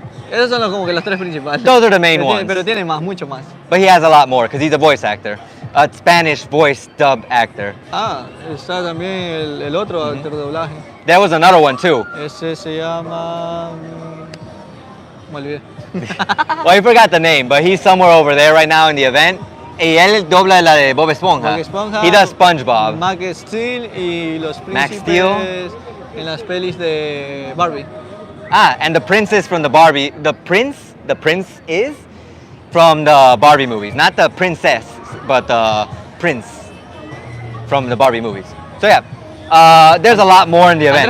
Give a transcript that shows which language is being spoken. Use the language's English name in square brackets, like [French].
[Spanish] Esos son como que los tres principales. [English] Those are the main ones. [Spanish] Pero tiene más, mucho más. [English] But he has a lot more because he's a voice actor, a Spanish voice dub actor. [Spanish] Ah, está también el otro actor de doblaje. [English] There was another one too. [Spanish] Ese se llama... Me olvidé. [English] Well, I forgot the name, but he's somewhere over there right now in the event. [Spanish] Y él dobla la de Bob Esponja. Bob Esponja, [English] He does SpongeBob. [Spanish] Max Steel y los Max príncipes en las pelis de Barbie. [English] Ah, and the princess from the Barbie. The prince is from the Barbie movies. Not the princess, but the prince from the Barbie movies. So yeah, there's a lot more in the event.